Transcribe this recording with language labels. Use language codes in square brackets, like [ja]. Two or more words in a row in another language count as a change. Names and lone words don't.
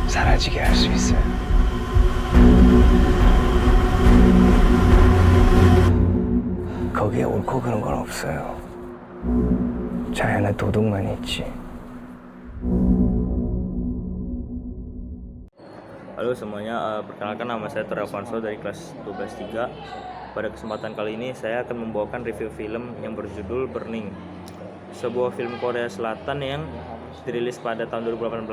[ko] 사라지게 할 수 있어요. 거기에 옳고 그런 건 없어요. 자연의 도덕만 있지. [id] Halo semuanya, perkenalkan nama saya Tora Avanso dari kelas 12-3. Pada kesempatan kali ini saya akan membawakan review film yang berjudul Burning. Sebuah film Korea Selatan yang dirilis pada tahun 2018.